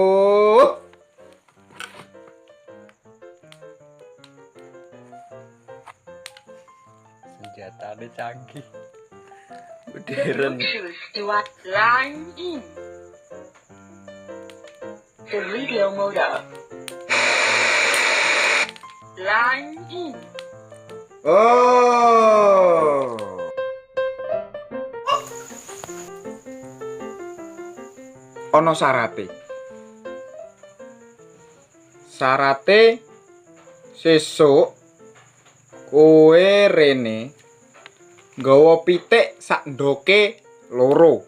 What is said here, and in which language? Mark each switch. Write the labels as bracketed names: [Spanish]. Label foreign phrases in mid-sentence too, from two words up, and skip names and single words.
[Javanese] Senjatane canggih. Modern. [English] Choose to what line in. the radio mode up. Line in. [Javanese] Oh. Ono sarate. Sarate sesuk kowe rene nggawa pitik sak ndoke loro.